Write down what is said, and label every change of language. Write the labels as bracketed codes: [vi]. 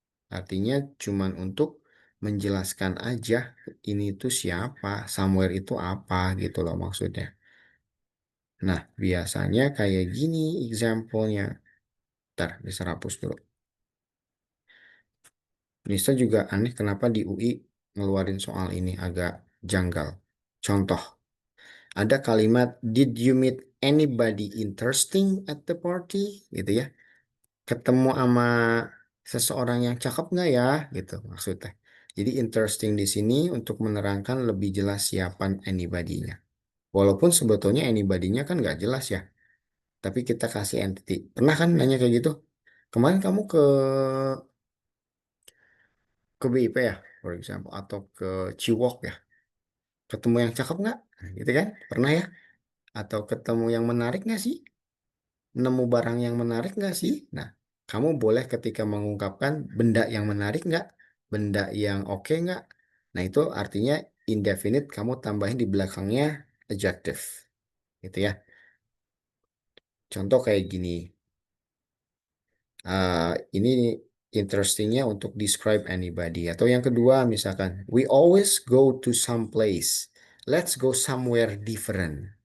[id] Artinya cuman untuk menjelaskan aja ini tuh siapa, somewhere itu apa gitu loh maksudnya. Nah, biasanya kayak gini example-nya. Ntar, bisa hapus dulu. Nisa juga aneh kenapa di UI ngeluarin soal ini agak janggal. Contoh, ada kalimat, [en] did you meet anybody interesting at the party? [id] Gitu ya. Ketemu sama seseorang yang cakep nggak ya? Gitu maksudnya. Jadi interesting di sini untuk menerangkan lebih jelas siapa anybody-nya. Walaupun sebetulnya anybody-nya kan nggak jelas ya. Tapi kita kasih entity. Pernah kan nanya kayak gitu? Kemarin kamu ke BIP ya, [en] for example, [id] atau ke Ciwok ya, ketemu yang cakep nggak? Nah, gitu kan? Pernah ya? Atau ketemu yang menarik nggak sih? Nemu barang yang menarik nggak sih? Nah, kamu boleh ketika mengungkapkan benda yang menarik nggak? Benda yang oke nggak? Nah, itu artinya indefinite, kamu tambahin di belakangnya adjective. Gitu ya. Contoh kayak gini. Ini interestingnya untuk describe anybody. Atau yang kedua misalkan, [en] we always go to some place. Let's go somewhere different.